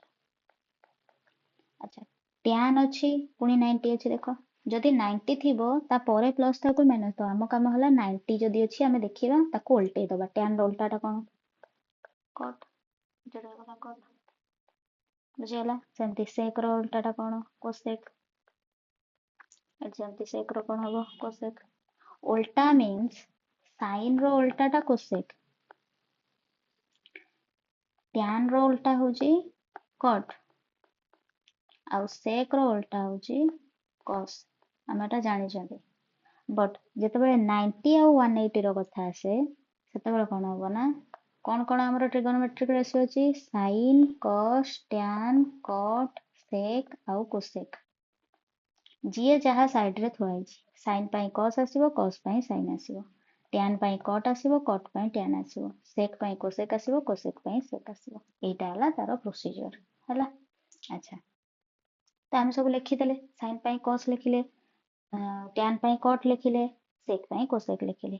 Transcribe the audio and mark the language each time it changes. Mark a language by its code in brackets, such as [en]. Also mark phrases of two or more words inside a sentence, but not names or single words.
[or] ଆଚ୍ଛା tan ଅଛି ପୁଣି 90 ଅଛି, ଦେଖ ଯଦି 90 ଥିବ ତାପରେ ପ୍ଲସ୍ ଥାଉ କି ମାଇନସ୍ ଥାଉ, ଆମ କାମ ହେଲା 90 ଯଦି ଅଛି ଆମେ ଦେଖିବା ତାକୁ ଓଲଟେଇ ଦବା। tan ର ଓଲଟାଟା କଣ? [en] cot, cot ବୁଝିଗଲା। [or] ସେମିତି sec ର ଓଲଟାଟା କଣ? cosec। ସେମିତି sec ର କଣ ହବ? cosec। ଓଲଟା ମିନ୍ସ sin ର ଓଲଟାଟା cosec, tan ର ଓଲଟା ହଉଛି cot, ଆଉ sec ର ଓଲଟା ହଉଛି cos। ଆମେ ଏଟା ଜାଣିଛନ୍ତି। ବଟ୍ ଯେତେବେଳେ 90 ଆଉ 180 ର କଥା ଆସେ ସେତେବେଳେ କଣ ହବ ନା, କଣ କଣ ଆମର [en] trigonometric ratio [or] ଅଛି? [en] sin, cos, tan, cot, sec ଆଉ cosec। [or] ଯିଏ ଯାହା ସାଇଡରେ ଥୁଆ ହେଇଛି, sin ପାଇଁ cos ଆସିବ, cos ପାଇଁ sin ଆସିବ, tan ପାଇଁ cot ଆସିବ, cot ପାଇଁ tan ଆସିବ, sec ପାଇଁ cosec ଆସିବ, cosec ପାଇଁ sec ଆସିବ। ଏଇଟା ହେଲା ତାର ପ୍ରୋସିଜର ହେଲା। ଆଚ୍ଛା ତ ଆମେ ସବୁ ଲେଖିଦେଲେ, sin ପାଇଁ cos ଲେଖିଲେ, tan ପାଇଁ cot ଲେଖିଲେ, sec ପାଇଁ cosec ଲେଖିଲେ।